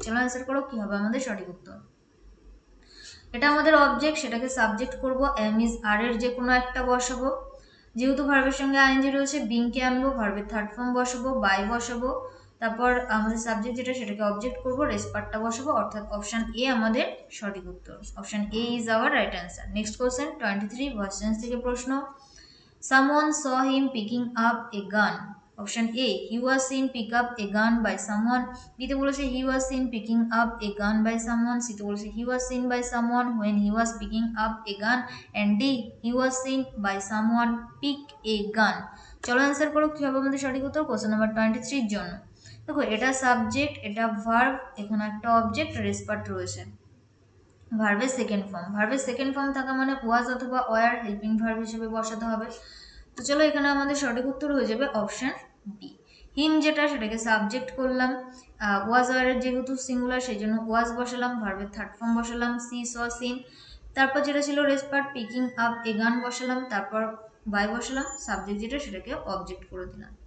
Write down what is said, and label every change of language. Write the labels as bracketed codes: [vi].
[bn] চলো অ্যান্সার করো কি হবে আমাদের সঠিক উত্তর। এটা আমাদের অবজেক্ট, সেটাকে সাবজেক্ট করব, এম ইজ আর এর যে কোনো একটা বসাবো, যেহেতু ভার্বের সঙ্গে আইএনজি রয়েছে বিংকে আনবো, ভার্বের থার্ড ফর্ম বসাবো, বাই বসাবো, তারপর আমাদের সাবজেক্ট যেটা সেটাকে অবজেক্ট করবো, রেসপার্টটা বসাবো, অর্থাৎ অপশন এ আমাদের সঠিক উত্তর। [en] Option A is our right answer. [bn] Next question 23 verse tense থেকে প্রশ্ন someone saw him picking up a gun. [en] Option A he was seen pick up a gun by someone. B তে বলেছে he was seen picking up a gun by someone. C তে বলেছে he was seen by someone when he was picking up a gun, and D he was seen by someone pick a gun. [bn] চলো answer করো কি হবে আমাদের সঠিক উত্তর question number 23 এর জন্য। দেখো এটা সাবজেক্ট, এটা ভার্ব, এখানে একটা অবজেক্ট, রেসপার্ট রয়েছে, ভার্বের সেকেন্ড ফর্ম। ভার্বের সেকেন্ড ফর্ম থাকা মানে ওয়াজ অথবা ওয়ার হেল্পিং ভার্ব হিসেবে বসাতে হবে। তো চলো এখানে আমাদের সঠিক উত্তর হয়ে যাবে অপশন বি। হিম যেটা সেটাকে সাবজেক্ট করলাম, ওয়াজ ওয়ারের যেহেতু সিঙ্গুলার সেই জন্য ওয়াজ বসালাম, ভার্বের থার্ড ফর্ম বসালাম সি স সিন, তারপর যেটা ছিল রেসপার্ট পিকিং আপ এ গান বসালাম, তারপর বাই বসালাম, সাবজেক্ট যেটা সেটাকে অবজেক্ট করে দিলাম।